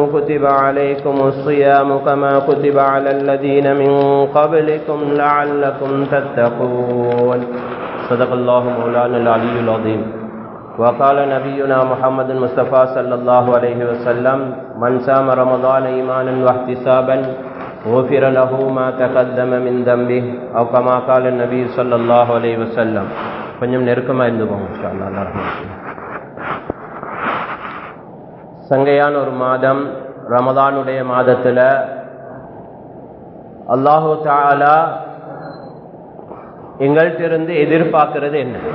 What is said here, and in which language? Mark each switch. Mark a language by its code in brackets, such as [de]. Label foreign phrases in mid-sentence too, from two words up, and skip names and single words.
[ar] كتب عليكم الصيام كما كتب على الذين من قبلكم لعلكم تتقون صدق الله مولانا العلي العظيم وقال نبينا محمد المصطفى صلى الله عليه وسلم من صام رمضان إيمانا واحتسابا غفر له ما تقدم من ذنبه أو كما قال النبي صلى الله عليه وسلم [ta] கொஞ்சம் நெருக்கமா இருந்துவோம் [ar] إن شاء الله. [ta] சங்கையான ஒரு மாதம் ரமதானுடைய மாதத்துல [ar] الله تعالى [ta] எங்கள்கிட்ட எதிர்பார்க்கிறது என்ன?